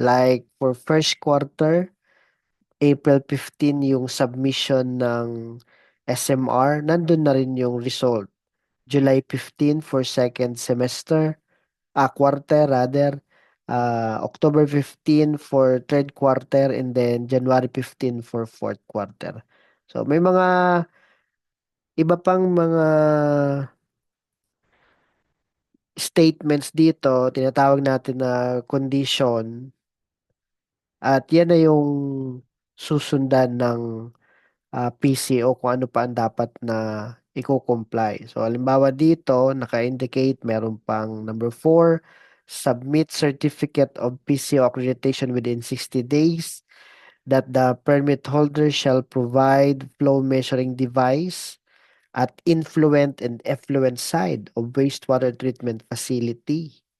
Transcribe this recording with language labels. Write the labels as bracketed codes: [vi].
[en] Like for first quarter, [tl] April 15 yung submission ng SMR, nandun na rin yung result. [en] July 15 for second semester, quarter rather, October 15 for third quarter, and then January 15 for fourth quarter. [tl] So may mga iba pang mga statements dito, tinatawag natin na condition, at yan na yung susundan ng PCO kung ano pa ang dapat na i-comply. So, halimbawa dito, naka-indicate, meron pang number 4, [en] submit certificate of PCO accreditation within 60 days that the permit holder shall provide flow measuring device at influent and effluent side of wastewater treatment facility.